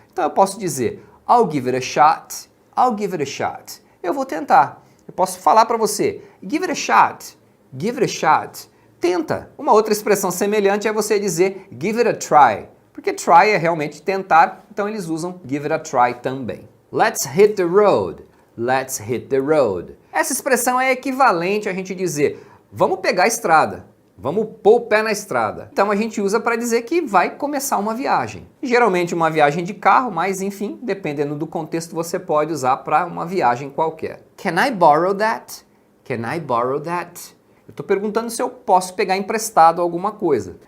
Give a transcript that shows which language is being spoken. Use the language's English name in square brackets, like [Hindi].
[Portuguese] Então eu posso dizer, [English] I'll give it a shot. I'll give it a shot. [Portuguese] Eu vou tentar. Eu posso falar para você, [English] give it a shot, give it a shot, [Portuguese] tenta. Uma outra expressão semelhante é você dizer [English] give it a try, [Portuguese] porque try é realmente tentar, então eles usam give it a try também. [English] Let's hit the road, let's hit the road. [Portuguese] Essa expressão é equivalente a gente dizer vamos pegar a estrada, vamos pôr o pé na estrada. Então a gente usa para dizer que vai começar uma viagem. Geralmente uma viagem de carro, mas enfim, dependendo do contexto você pode usar para uma viagem qualquer. [English] Can I borrow that? [Portuguese] Can I borrow that? Eu estou perguntando se eu posso pegar emprestado alguma coisa.